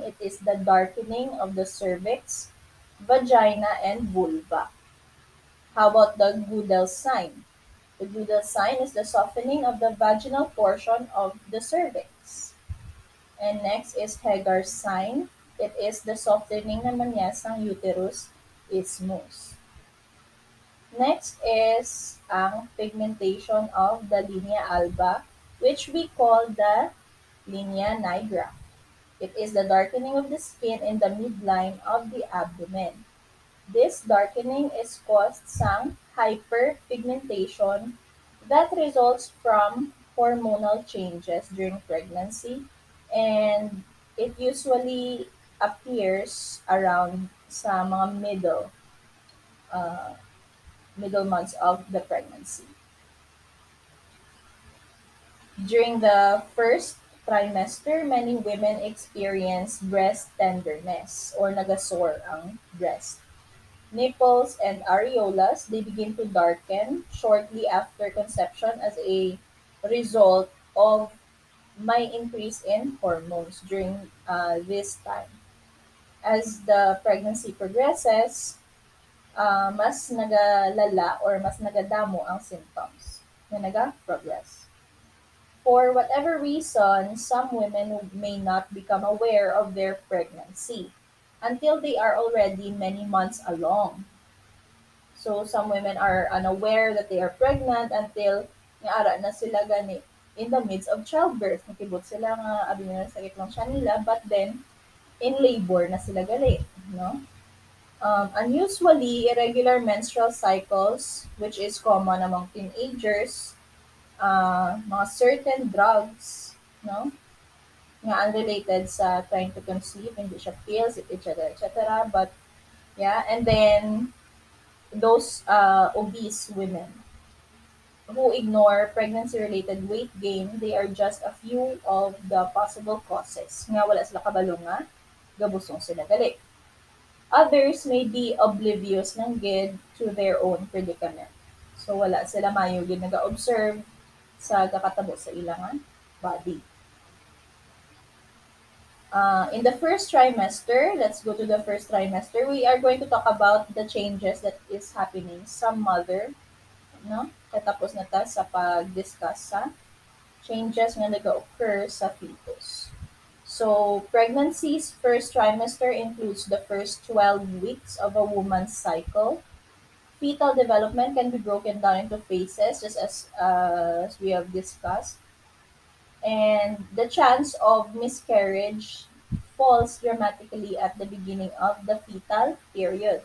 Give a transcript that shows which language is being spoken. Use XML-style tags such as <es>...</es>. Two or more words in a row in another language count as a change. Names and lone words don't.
<en>It is the darkening of the cervix, vagina, and vulva. How about the Goodell sign? The Goodell sign is the softening of the vaginal portion of the cervix. And next is Hagar's sign. It is the softening</en> <hil>naman niya sang</hil> <en>uterus isthmus. Next is ang pigmentation of the linea alba, which we call the linea nigra. It is the darkening of the skin in the midline of the abdomen. This darkening is caused sang hyperpigmentation that results from hormonal changes during pregnancy, and it usually appears around</en> <hil>sa mga</hil> <en>uh, middle months of the pregnancy. During the first trimester, many women experience breast tenderness or nagasore ang breast. Nipples and areolas, they begin to darken shortly after conception as a result of my increase in hormones during this time. As the pregnancy progresses,</en> <hil>mas nagalala or mas nagadamo ang symptoms na naga-progress.</hil> <en>For whatever reason, some women may not become aware of their pregnancy until they are already many months along. So some women are unaware that they are pregnant until</en> <hil>nga ara na sila gani</hil> <en>in the midst of childbirth.</en> <hil>Nakibot sila nga abi nila sakit lang siya nila,</hil> <en>but then in labor</en> <hil>na sila gali, no?</hil> <en>Unusually, irregular menstrual cycles, which is common among teenagers, mga certain drugs, no? Nga unrelated sa trying to conceive,</en> <tl>hindi siya</tl> <en>pills, etc., etc. But yeah, and then those obese women who ignore pregnancy-related weight gain, they are just a few of the possible causes.</en> <hil>Nga wala sila kabalo nga, gabusong sila gali.</hil> <en>Others may be oblivious ng gid to their own predicament.</en> <hil>So wala sila mayo gid naga-observe sa kakatabo sa ilang body.</hil> <en>In the first trimester, let's go to the first trimester. We are going to talk about the changes that is happening sa mother, no?</en> <hil>Katapos na ta sa pag-discuss sa changes nga nag-occur sa fetus.</hil> <en>So, pregnancy's first trimester includes the first 12 weeks of a woman's cycle. Fetal development can be broken down into phases, just as we have discussed. And the chance of miscarriage falls dramatically at the beginning of the fetal period.</en>